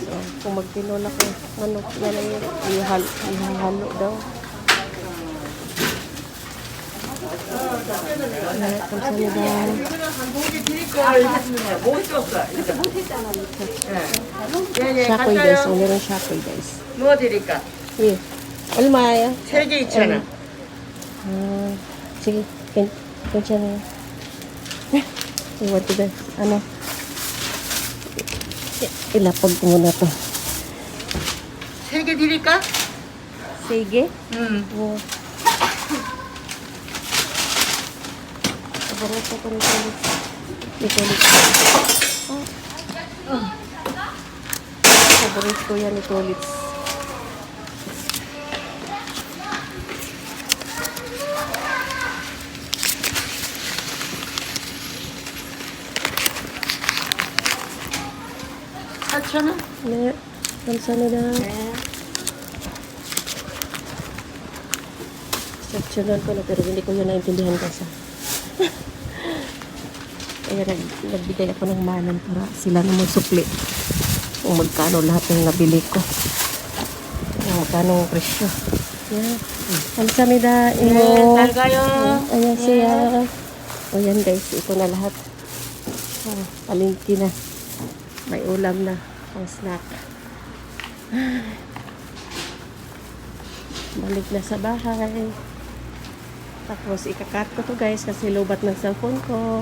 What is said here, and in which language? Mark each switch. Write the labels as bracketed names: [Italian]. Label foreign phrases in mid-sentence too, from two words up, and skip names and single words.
[Filipino] Kung magtinola ko, manok na lang yun. Ihahalo daw. Shakoy, guys. Meron shakoy, guys. [Korean] 뭐 드릴까? 예. 얼마예요? 3개 2,000원. sige. 괜찮아요. [Filipino] Iwag guys. Ilapag ko muna to. [Korean] 3개 드릴까? [Filipino] Sige. [Korean] 응. [Filipino] Paborito ko ni Tulit. Paborito ko yan ni Tulit. [Korean] 괜찮아? 네, 감사합니다. 네. [Filipino] Seksyonan ko na pero hindi ko yun naintindihan kasi. Kaya nagbigay ako ng manan para sila na magsukli kung magkano lahat ng nabili ko. Kung magkano ang presyo. Yeah. [Korean] 감사합니다. 네, 잘 가요. 안녕하세요. [Filipino] O yan guys, ito na lahat. Palengke na. May ulam na. Pang snack. Balik na sa bahay. Tapos ikakat ko to guys kasi lobat ng cellphone ko.